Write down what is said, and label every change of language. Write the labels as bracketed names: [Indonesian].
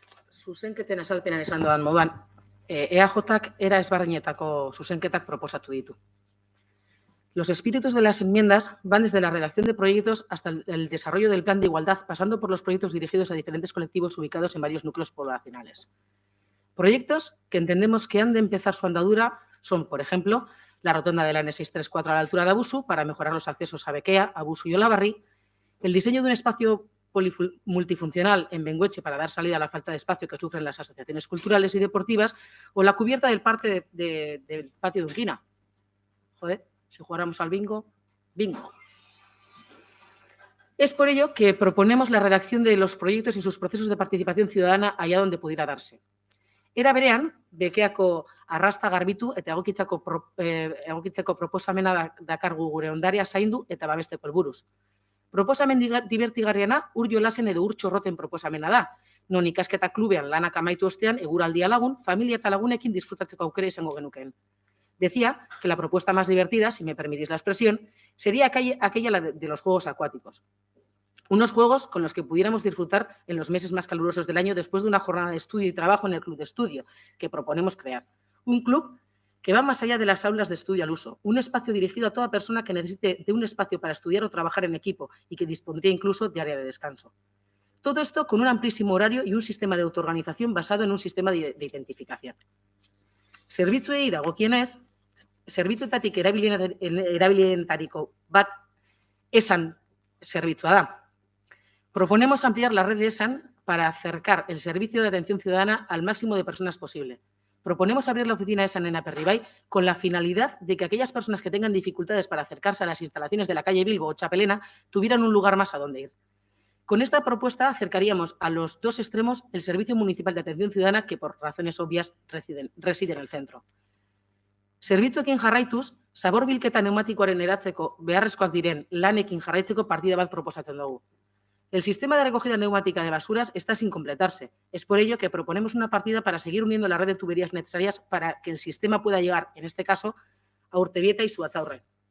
[Basque] Zuzenketen azalpenan esan doan moduan, EAJak era ezberdinetako zuzenketak proposatu ditu. [Spanish] Los espíritus de las enmiendas van desde la redacción de proyectos hasta el desarrollo del plan de igualdad, pasando por los proyectos dirigidos a diferentes colectivos ubicados en varios núcleos poblacionales. Proyectos que entendemos que han de empezar su andadura son, por ejemplo, la rotonda de la N634 a la altura de Abusu para mejorar los accesos a Bequea, Abusu y Olavarri, el diseño de un espacio multifuncional en Bengoetxe para dar salida a la falta de espacio que sufren las asociaciones culturales y deportivas o la cubierta del parque del patio de Urquina. Joder. Si jugáramos al bingo, bingo. Es por ello que proponemos la redacción de los proyectos y sus procesos de participación ciudadana allá donde pudiera darse. [Basque] Era berean, Bekeako arrasta garbitu eta egokitzeko proposamena dakargu gure ondaria zaindu eta babesteko helburuz. Proposamen dibertigarriena Ur Jolasen edo Ur Txorroten proposamena da, non ikasketa klubean lanak amaitu ostean eguraldia lagun, familia eta lagunekin disfrutatzeko aukera izango genukeen. [Spanish] Decía que la propuesta más divertida, si me permitís la expresión, sería aquella de los juegos acuáticos. Unos juegos con los que pudiéramos disfrutar en los meses más calurosos del año después de una jornada de estudio y trabajo en el club de estudio que proponemos crear. Un club que va más allá de las aulas de estudio al uso, un espacio dirigido a toda persona que necesite de un espacio para estudiar o trabajar en equipo y que dispondría incluso de área de descanso. Todo esto con un amplísimo horario y un sistema de autoorganización basado en un sistema de identificación. [Basque] Zerbitzuei dagokienez, zerbitzuetatik erabilienetariko bat ESAN zerbitzua da. [Spanish] Proponemos ampliar la red de ESAN para acercar el servicio de atención ciudadana al máximo de personas posible. Proponemos abrir la oficina ESAN en Aperribai con la finalidad de que aquellas personas que tengan dificultades para acercarse a las instalaciones de la calle Bilbo o Chapelena tuvieran un lugar más a donde ir. Con esta propuesta acercaríamos a los dos extremos el Servicio Municipal de Atención Ciudadana, que por razones obvias reside en el centro. [Basque] Zerbitzuekin jarraituz, zabor bilketa neumatikoaren eratzeko beharrezkoak diren lanekin jarraitzeko partida bat proposatzen dugu. [Spanish] El sistema de recogida neumática de basuras está sin completarse. Es por ello que proponemos una partida para seguir uniendo la red de tuberías necesarias para que el sistema pueda llegar, en este caso, a Urtebieta y Zuatzaurre.